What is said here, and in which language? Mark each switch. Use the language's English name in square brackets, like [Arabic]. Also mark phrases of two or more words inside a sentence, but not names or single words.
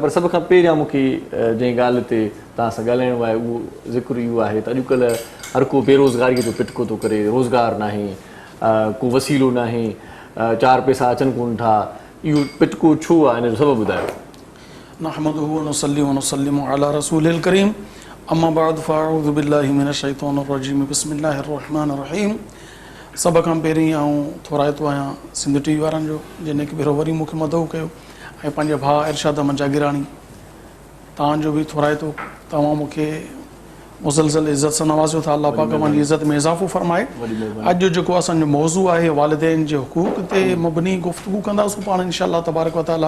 [Sindhi] पर सभ खां पहिरियां मूंखे जंहिं ॻाल्हि ते तव्हां सां ॻाल्हाइणो आहे उहो ज़िक्र इहो आहे त अॼुकल्ह हर को बेरोज़गारीअ जो पिटको थो करे। रोज़गार नाहे, को वसीलो नाहे, चार पैसा अचनि कोन था। इहो पिटको छो आहे, हिन जो सबबु ॿुधायो। [Arabic] نحمده ونصلي ونسلم على الرسول الكريم. أما بعد فأعوذ بالله من الشيطان الرجيم بسم الله الرحمن الرحيم. [Sindhi] सभ खां पहिरीं आऊं थोराइतो आहियां सिंध टीवी वारनि जो जिन खे भेरो वरी मूंखे मदऊ कयो ऐं पंहिंजे भाउ इरशाद अहमद जागीराणी तव्हांजो बि थोराइतो। तव्हां मूंखे मुसलसल इज़त सां नवाज़ियो था। अल्लाह पाक मुंहिंजी इज़त में इज़ाफ़ो फरमाए। अॼु जेको असांजो मौज़ू आहे वालिदैन जे हुकूक ते मबनी गुफ़्तगू कंदासीं पाण [Arabic] إن شاء الله تبارك وتعالى.